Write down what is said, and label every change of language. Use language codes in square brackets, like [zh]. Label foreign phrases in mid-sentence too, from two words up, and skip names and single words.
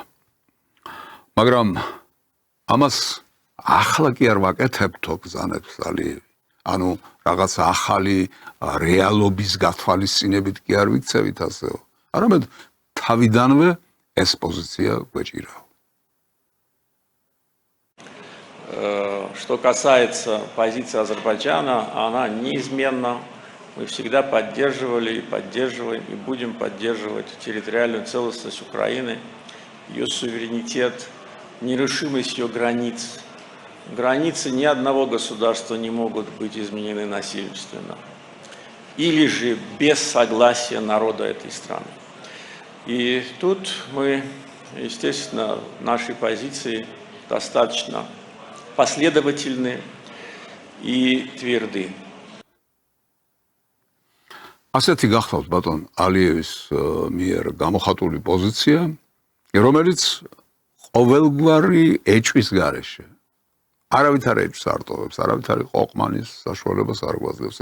[ka] მაგრამ ამას ახლა კი არ ვაკეთებთო ბრძანებს ალიევი. ანუ რაღაც ახალი რეალობის გათვალისწინებით კი არ ვიქცევით ასეო. არამედ თავიდანვე ეს პოზიცია გვეჭირაო. [ru] Что касается позиции Азербайджана, она неизменна. Мы всегда поддерживали и поддерживаем и будем поддерживать территориальную целостность Украины, ее суверенитет, нерушимость ее границ. Границы ни одного государства не могут быть изменены насильственно или же без согласия народа этой страны. И тут мы, естественно, в нашей позиции достаточно последовательны и тверды. [ka] ასეთი გახლავთ ბატონ ალიევის მიერ გამოხატული პოზიცია, რომელიც ყოველგვარი ეჭვის გარეშე არავითარ ეჭვს არ ტოვებს, არავითარი ყოყმანის საშუალებას არ გვაძლევს.